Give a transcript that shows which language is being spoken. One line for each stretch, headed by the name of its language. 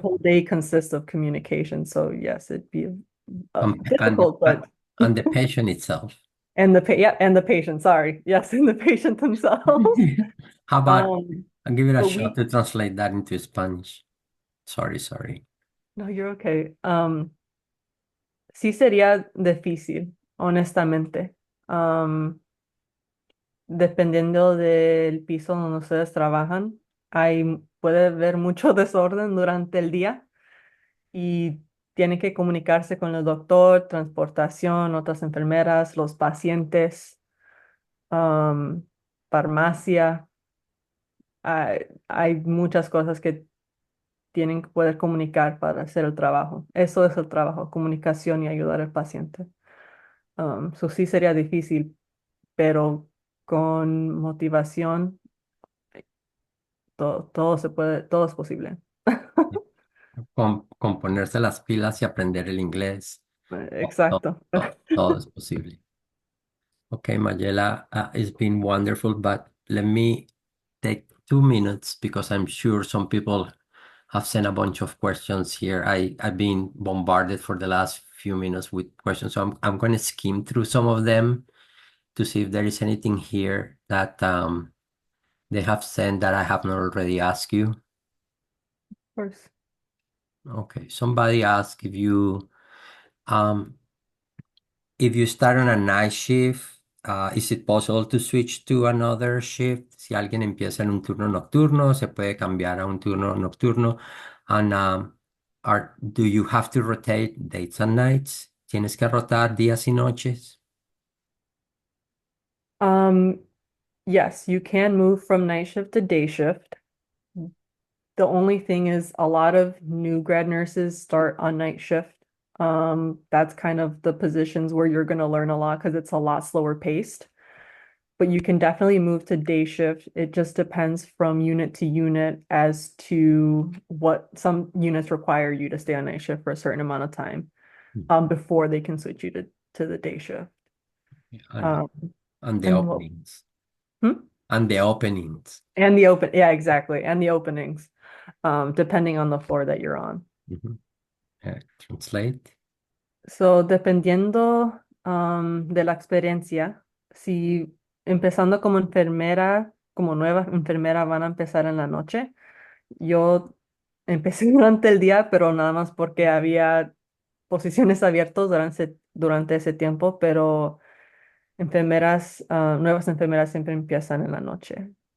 English: whole day consists of communication. So yes, it'd be and difficult, but and the patient itself. yeah, and the patient, sorry. Yes, and the patient themselves. How about Um, I'll give it a but shot to translate that into Spanish. Sorry. no, you're okay.
Spanish: Sí sería difícil, honestamente. Dependiendo del piso donde ustedes trabajan, puede haber mucho desorden durante el día y tienen que comunicarse con el doctor, transportación, otras enfermeras, los pacientes, um, farmacia. Hay muchas cosas que tienen que poder comunicar para hacer el trabajo. Eso es el trabajo, comunicación y ayudar al paciente. So sí sería difícil, pero con motivación todo se puede, todo es posible. Con ponerse las pilas y aprender el inglés, Exacto. todo es posible.
English: Okay, Mayela, it's been wonderful, but let me take 2 minutes because I'm sure some people have sent a bunch of questions here. I've been bombarded for the last few minutes with questions, so I'm going to skim through some of them to see if there is anything here that they have sent that I have not already asked you. Of course. Okay, somebody asked um, if you start on a night shift, is it possible to switch to another shift?
Spanish: Si alguien empieza en un turno nocturno, se puede cambiar a un turno nocturno.
English: And do you have to rotate days and nights?
Spanish: ¿Tienes que rotar días y noches?
English: Um, yes, you can move from night shift to day shift. The only thing is a lot of new grad nurses start on night shift. That's kind of the positions where you're going to learn a lot because it's a lot slower paced. But you can definitely move to day shift. It just depends from unit to unit as to what some units require you to stay on night shift for a certain amount of time, before they can switch you to the day shift. And, Um, and the and well, openings. hmm? And the openings. And the yeah, exactly. And the openings, depending on the floor that you're on. Mhm. Translate.
Spanish: So, dependiendo, de la experiencia, si empezando como enfermera, como nueva enfermera, van a empezar en la noche. Yo empecé durante el día, pero nada más porque había posiciones abiertas durante ese tiempo, pero nuevas enfermeras siempre empiezan en la noche.